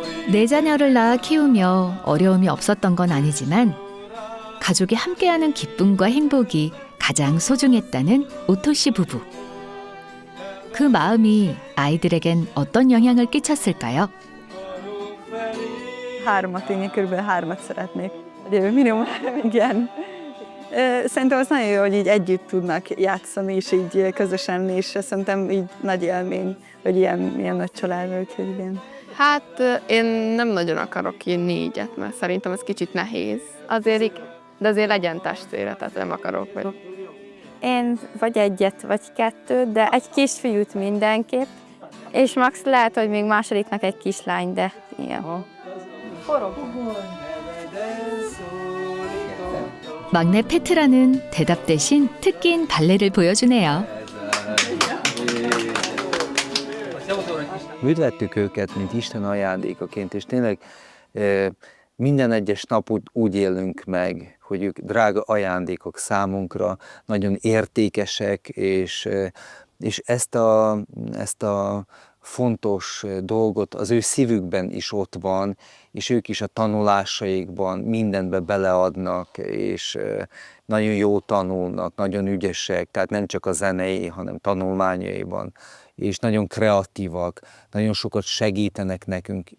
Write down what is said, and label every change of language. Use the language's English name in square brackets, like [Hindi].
[Korean] 네 자녀를 낳아 키우며 어려움이 없었던 건 아니지만 가족이 함께하는 기쁨과 행복이 가장 소중했다는 오토 씨 부부. 그 마음이 아이들에겐 어떤 영향을 끼쳤을까요? [Hungarian] 3-at, én körülbelül 3-at szeretnék. Minimum, igen. Szerintem az nagyon jó, hogy így együtt tudnak játszani, és így közösen, és szerintem így nagy élmény, hogy ilyen nagy család, úgyhogy igen. Hát én nem nagyon akarok így 4-et, mert szerintem ez kicsit nehéz. De azért legyen testvére, tehát nem akarok. Én vagy 1, vagy 2, de egy kisfiút mindenképp, és max lehet, hogy még másodiknak egy kislány, de ilyen. [Korean] 막내 페트라는 대답 대신 특기인 발레를 보여주네요. [Hungarian] Üdvettük őket, mint Isten ajándékaként, és tényleg minden egyes nap úgy élünk meg, hogy ők drága ajándékok számunkra, nagyon értékesek, és ezt a fontos dolgot az ő szívükben is ott van, és ők is a tanulásaikban mindenbe beleadnak, és nagyon jó tanulnak, nagyon ügyesek, tehát nem csak a zenei, hanem tanulmányaiban, és nagyon kreatívak, nagyon sokat segítenek nekünk.